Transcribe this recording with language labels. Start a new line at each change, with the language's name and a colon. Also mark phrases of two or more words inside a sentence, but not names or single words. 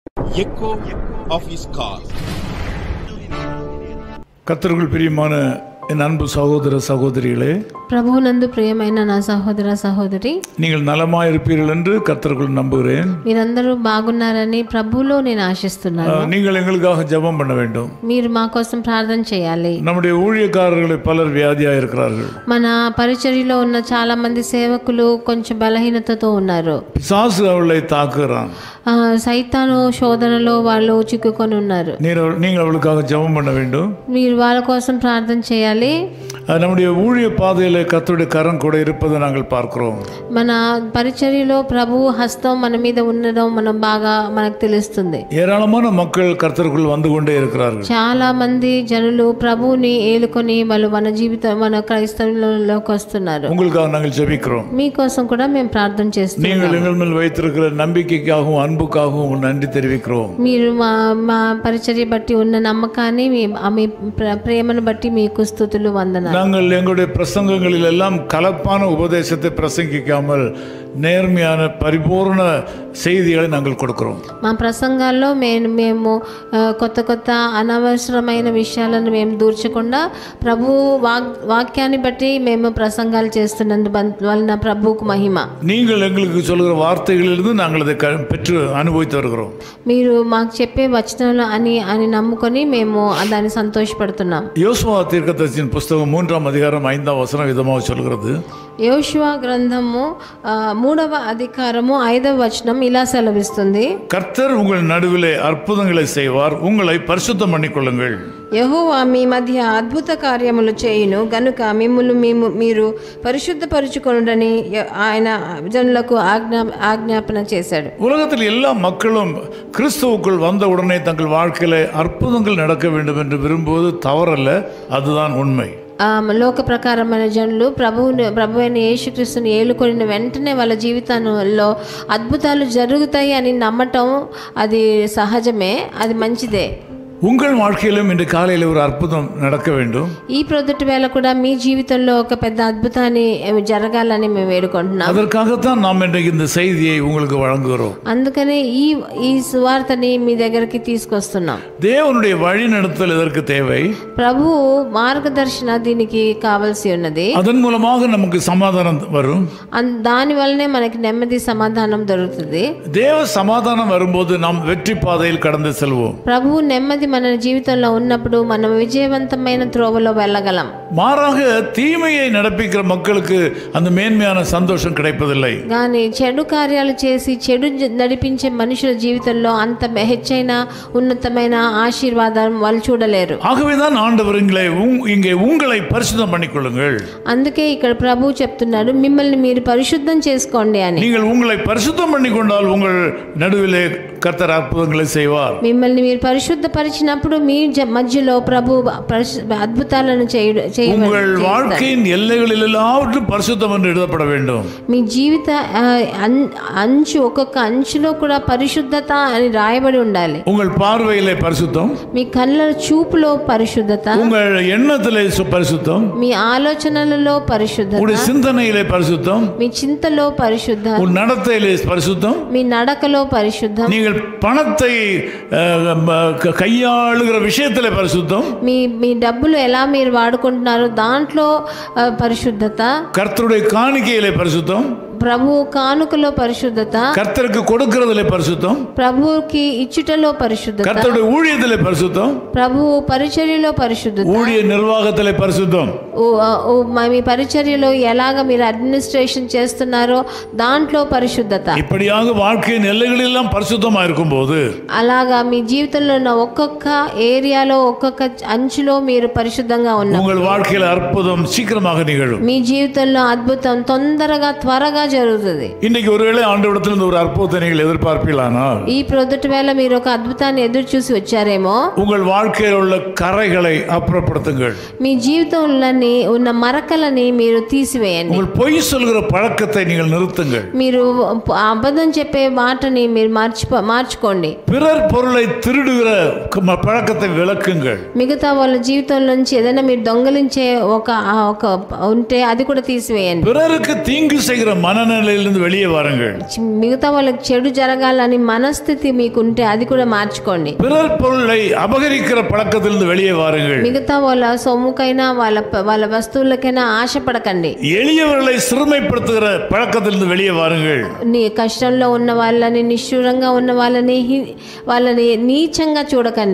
English: echo of his call.
Tamil: கர்த்தருக்குள் பிரியமான என் அன்பு சகோதர சகோதரிகளே,
Telugu: ప్రభువునందు ప్రియమైన నా సహోదర సహోదరి,
Tamil: நீங்கள் நலமாய் இருப்பீர்கள் என்று கர்த்தருக்குள் நம்புகிறேன்.
Telugu: మీరందరూ బాగున్నారని ప్రభువులో నేను ఆశిస్తున్నాను.
Tamil: நீங்கள் எங்களுக்காக ஜெபம் பண்ண வேண்டும்.
Telugu: మీరు మా కోసం ప్రార్థన చేయాలి.
Tamil: நம்முடைய ஊழியக்காரர்களை பலர் வியாதியாக இருக்கிறார்கள்.
Telugu: మన పరిచర్యలో ఉన్న చాలా మంది సేవకులు కొంచెం బలహీనతతో ఉన్నారు.
Tamil: பிசாசு அவளை தாக்குகிறான்.
Telugu: సైతాను శోధనలో వాళ్ళు చిక్కుకొని ఉన్నారు.
Tamil: நீங்கள் அவளுக்காக ஜெபம் பண்ண வேண்டும்.
Telugu: మీరు వాళ్ళ కోసం ప్రార్థన చేయాలి.
Tamil: நம்முடைய ஊழிய பாதையில் கர்த்தருடைய கரம் கூட இருப்பதை நாங்கள் பார்க்கிறோம்.
Telugu: మన పరిచర్యలో ప్రభు హస్తం మన మీద ఉండడం మనకు తెలుస్తుంది.
Tamil: ஏராளமான மக்கள் கர்த்தருக்குள் வந்து கொண்டே இருக்கிறார்கள்.
Telugu: చాలా మంది జనులు ప్రభువుని ఏలుకొని వాళ్ళు మన క్రైస్తవంలోకి వస్తున్నారు.
Tamil: உங்களுக்காக நாங்கள் ஜெபிக்கிறோம்.
Telugu: మీకోసం కూడా మేము ప్రార్థన చేస్తున్నాం.
Tamil: நீங்கள் எங்கள் மேல் வைத்திருக்கிற நம்பிக்கைக்காகவும் அன்புக்காகவும் நன்றி தெரிவிக்கிறோம்.
Telugu: మీరు మా పరిచర్య బట్టి ఉన్న నమ్మకాన్ని మీ ప్రేమను బట్టి మీకు స్తుతులు వందనాలు.
Tamil: நாங்கள் எங்களுடைய பிரசங்கங்களில் எல்லாம் கலப்பான உபதேசத்தை பிரசங்கிக்காமல் நேர்மையான பரிபூர்ண செய்திகளை நாங்கள் கொடுக்கிறோம்.
Telugu: మా ప్రసంగాల్లో మేము కొత్త అనవసరమైన విషయాలను మేము దూర్చకుండా ప్రభు వాక్యాన్ని బట్టి మేము ప్రసంగాలు చేస్తున్నందు వలన ప్రభువుకు మహిమ.
Tamil: நீங்கள் எங்களுக்கு சொல்கிற வார்த்தைகளிலிருந்து நாங்கள் அதை பெற்று அனுபவித்து வருகிறோம்.
Telugu: మీరు మాకు చెప్పే వచనాలు అని నమ్ముకొని మేము దాన్ని సంతోషపడుతున్నాం.
Tamil: யோசுவா தீர்க்கதரிசியின் புஸ்தகம் 3ஆம் அதிகாரம் 5ஆம் வசனம் விதமாக சொல்கிறது.
Telugu: యోషువా గ్రంథము 3వ అధికారము 5వ వచనం ఇలా సెలవిస్తుంది.
Tamil: கர்த்தர் உங்கள் நடுவிலே அற்புதங்களை செய்வார், உங்களை பரிசுத்தம் பண்ணிக்கொள்ளுங்கள்.
Telugu: యెహోవా మీ మధ్య అద్భుత కార్యములు చేయును గనుక మీరు పరిశుద్ధపరచుకొనుడని ఆయన జనులకు ఆజ్ఞాపన చేశాడు.
Tamil: உலகத்தில் எல்லா மக்களும் கிறிஸ்துவுக்குள் வந்த உடனே தங்கள் வாழ்க்கையில அற்புதங்கள் நடக்க வேண்டும் என்று விரும்புவது தவறல்ல, அதுதான் உண்மை.
Telugu: లోక ప్రకారమైన జనులు ప్రభు అయిన యేసుక్రీస్తుని ఏలుకొనిన వెంటనే వాళ్ళ జీవితంలో అద్భుతాలు జరుగుతాయి అని నమ్మటం అది సహజమే, అది మంచిదే.
Tamil: உங்கள் வாழ்க்கையிலும் இன்று காலையில் ஒரு அற்புதம் நடக்க வேண்டும்.
Telugu: ఈ ప్రొద్దుటి వేళ కూడా మీ జీవితంలో ఒక పెద్ద అద్భుతాన్ని జరగాలని మేము వేడుకుంటున్నాం.
Tamil: அதற்காகத்தான் நாம் இன்றைக்கு இந்த செய்தியை உங்களுக்கு வழங்குகிறோம்.
Telugu: అందుకనే ఈ సువార్తని మీ దగ్గరికి తీసుకొస్తున్నాం.
Tamil: தேவனுடைய வழி நடத்தல் இதற்கு தேவை.
Telugu: ప్రభు మార్గదర్శన దీనికి కావాల్సి ఉన్నది.
Tamil: அதன் மூலமாக நமக்கு சமாதானம் வரும்.
Telugu: దాని వల్లనే మనకి నెమ్మది సమాధానం దొరుకుతుంది.
Tamil: தேவ சமாதானம் வரும்போது நாம் வெற்றி பாதையில் கடந்து செல்வோம்.
Telugu: ప్రభు నెమ్మది మన జీవితంలో ఉన్నప్పుడు మనం విజయవంతమైన త్రోవలో వెళ్ళగలం.
Tamil: மாறாக தீமையை நடப்பிக்கிற மக்களுக்கு அந்த மேன்மையான சந்தோஷம் கிடைப்பதில்லை.
Telugu: కానీ చెడు కార్యాలు చేసి చెడు నడిపించే మనుషుల జీవితంలో అంత హెచ్చైన ఉన్నతమైన ఆశీర్వాదం వాళ్ళు చూడలేరు.
Tamil: ஆகவேதான் ஆண்டவர் இங்கே உங்களை பரிசுத்தம் பண்ணிக்கொள்ளுங்கள்.
Telugu: అందుకే ఇక్కడ ప్రభు చెప్తున్నాడు, మిమ్మల్ని మీరు పరిశుద్ధం చేసుకోండి అని.
Tamil: நீங்கள் உங்களை பரிசுத்தம் பண்ணிக்கொண்டால் உங்கள் நடுவிலே கர்த்தர் அற்புதங்களை செய்வார்.
Telugu: మిమ్మల్ని మీరు పరిశుద్ధపరిచినప్పుడు మీ మధ్యలో ప్రభు అద్భుతాలను
Tamil: உங்கள் வாழ்க்கையின் எல்லைகளில் எல்லாவற்றும் பரிசுத்தம் என்று எழுதப்பட வேண்டும்.
Telugu: మీ జీవిత ఒక్కొక్క అంచులో కూడా పరిశుద్ధత అని రాయబడి ఉండాలి.
Tamil: உங்கள் பார்வையிலே பரிசுத்தம்,
Telugu: మీ కళ్ళ చూపులో పరిశుద్ధత,
Tamil: உங்கள் எண்ணத்திலே பரிசுத்தம்,
Telugu: మీ ఆలోచనలలో పరిశుద్ధత,
Tamil: உங்கள் சிந்தனையிலே பரிசுத்தம்,
Telugu: మీ చింతలో పరిశుద్ధత,
Tamil: உங்கள் நடத்தையிலே பரிசுத்தம்,
Telugu: మీ నడకలో పరిశుద్ధం,
Tamil: நீங்கள் பணத்தை கையாளுகிற விஷயத்திலே பரிசுத்தம்,
Telugu: మీ డబ్బులు ఎలా మీరు వాడుకుంటున్నారో దాంట్లో పరిశుద్ధత,
Tamil: கர்த்தருடைய காணிக்கையிலே பரிசுத்தம்,
Telugu: ప్రభు కానుకలో పరిశుద్ధత,
Tamil: கர்த்தருக்கு கொடுக்கிறதிலே பரிசுத்தம்,
Telugu: ప్రభువుకి ఇచ్చుటలో పరిశుద్ధత,
Tamil: கர்த்தருடைய ஊழியத்திலே பரிசுத்தம்,
Telugu: ప్రభు పరిచర్యలో పరిశుద్ధత,
Tamil: ஊழிய நிர்வாகத்திலே பரிசுத்தம்,
Telugu: మీ పరిచర్యలో ఎలాగ మీరు అడ్మినిస్ట్రేషన్ చేస్తున్నారో దాంట్లో పరిశుద్ధత.
Tamil: இப்படியாக வாழ்க்கையின் எல்லைகளெல்லாம் பரிசுத்தமா இருக்கும்போது,
Telugu: అలాగా మీ జీవితంలో ఉన్న ఒక్కొక్క ఏరియాలో ఒక్కొక్క అంచులో మీరు పరిశుద్ధంగా ఉన్నారు.
Tamil: உங்கள் வாழ்க்கையில் அற்புதம் சீக்கிரமாக நிகழும்.
Telugu: మీ జీవితంలో అద్భుతం త్వరగా జరుగుతుంది.
Tamil: இன்னைக்கு ஒருவேளை ஆண்டவரிடத்திலிருந்து ஒரு அற்புதத்தை நீங்கள் எதிர்பார்ப்பீர்களானால்,
Telugu: ఈ ప్రొద్దుటి వేళ మీరు ఒక అద్భుతాన్ని ఎదురు చూసి వచ్చారేమో,
Tamil: உங்கள் வாழ்க்கையில் உள்ள கரைகளை அப்புறப்படுத்துங்கள்.
Telugu: మీ జీవితంలో ఉన్న మరకలని మీరు తీసివేయండి.
Tamil: உங்கள் பொய் சொல்கிற பழக்கத்தை நீங்கள் நிறுத்துங்கள்.
Telugu: మీరు అబద్ధం చెప్పే మాటని మీరు మార్చుకోండి.
Tamil: பிறர் பொருளை திருடுகிற பழக்கத்தை விளக்குங்கள்.
Telugu: మిగతా వాళ్ళ జీవితం నుంచి ఏదైనా మీరు దొంగలించే ఒక ఉంటే అది కూడా తీసివేయండి.
Tamil: பிறருக்கு தீங்கு செய்கிற மனநிலையிலிருந்து வெளியே வாருங்கள்.
Telugu: మిగతా వాళ్ళకి చెడు జరగాలని మనస్థితి మీకుంటే అది కూడా మార్చుకోండి.
Tamil: பிறர் பொருளை அபகரிக்கிற பழக்கத்திலிருந்து வெளியே வாருங்கள்.
Telugu: మిగతా వాళ్ళ సొమ్ముకైనా వాళ్ళ వస్తువులకైనా ఆశపడకండి.
Tamil: எளியவர்களை சிறுமைப்படுத்துகிற பழக்கத்திலிருந்து வெளியே வாருங்கள்.
Telugu: నీ కష్టంలో ఉన్న వాళ్ళని, నిష్ఠూరంగా ఉన్న వాళ్ళని నీచంగా చూడకండి.